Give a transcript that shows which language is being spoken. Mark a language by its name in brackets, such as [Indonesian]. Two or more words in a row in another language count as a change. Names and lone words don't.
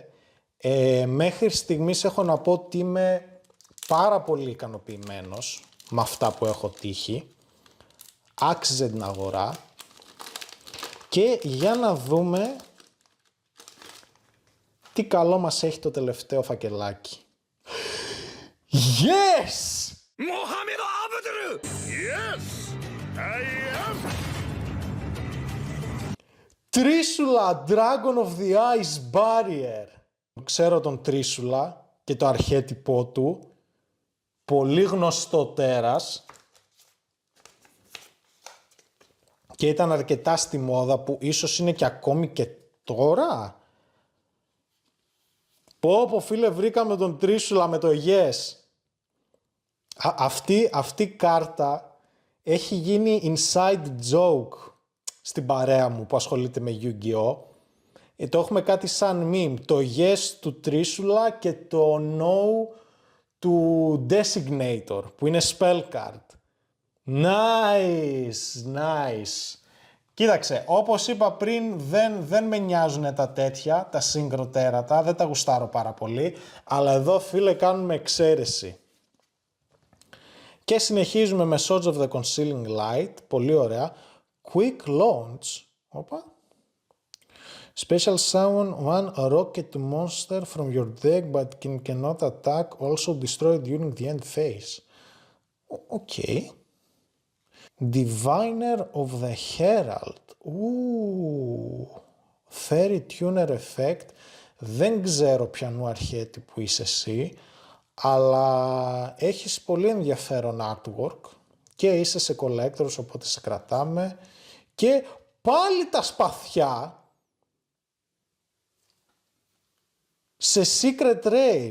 [Greek] Μέχρι στιγμής έχω να πω ότι είμαι πάρα πολύ ικανοποιημένος με αυτά που έχω τύχει. Άξιζε την αγορά. Και για να δούμε τι καλό μας έχει το τελευταίο φακελάκι. Yes! [English] Mohamed Abdul! Yes! I am! [Greek] Τρίσουλα Dragon of the Ice Barrier. Ξέρω τον Τρίσουλα και το αρχέτυπό του. Πολύ γνωστό τέρας. Και ήταν αρκετά στη μόδα, που ίσως είναι και ακόμη και τώρα. Πω φίλε, βρήκαμε τον Τρίσουλα με το yes. Αυτή η κάρτα έχει γίνει [English] inside joke [Greek] στην παρέα μου που ασχολείται με Yu-Gi-Oh! Το έχουμε κάτι σαν meme. Το yes του Τρίσουλα και το no του Designator, που είναι [English] spell card. [Greek] Nice. Κοίταξε, όπως είπα πριν, δεν με νοιάζουν τα τέτοια, τα συγκροτέρατα, δεν τα γουστάρω πάρα πολύ, αλλά εδώ, φίλε, κάνουμε εξαίρεση. Και συνεχίζουμε με Swords of the Concealing Light, πολύ ωραία. Quick Launch, όπα. [English] Special summon one rocket monster from your deck but cannot attack, also destroy during the end phase. Okay. Diviner of the Herald. Fairy Tuner Effect. [Greek] Δεν ξέρω ποιανού αρχέτυπου είσαι εσύ, αλλά έχεις πολύ ενδιαφέρον artwork και είσαι σε collectors, οπότε σε κρατάμε. Και πάλι τα σπαθιά σε Secret Rare.